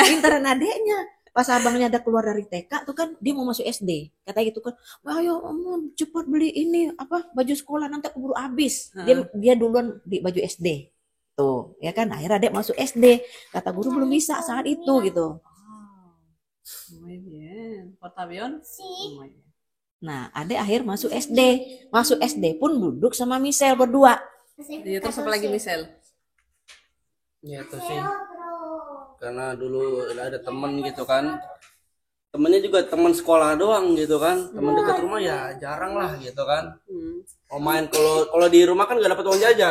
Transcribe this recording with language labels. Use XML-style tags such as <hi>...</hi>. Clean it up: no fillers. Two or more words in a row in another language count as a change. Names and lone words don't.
<id>pinteran adeknya. Pas abangnya ada keluar dari TK tuh kan dia mau masuk SD, kata gitu kan, ayo om cepat beli ini apa baju sekolah nanti keburu habis. Dia duluan di baju SD tuh ya kan. Akhirnya adek masuk SD, kata guru belum bisa saat itu gitu.</id> <es>Muy bien. Portaavión? Sí. Muy bien.</es> <id>Nah, adek akhir masuk SD. Masuk SD pun duduk sama Michelle berdua. Iya, terus apa lagi Michelle? Ya itu sih. Karena dulu ada temen gitu kan. Temennya juga teman sekolah doang gitu kan. Teman dekat rumah ya jarang lah gitu kan. Mau main kalau di rumah kan nggak dapat uang jajan.</id>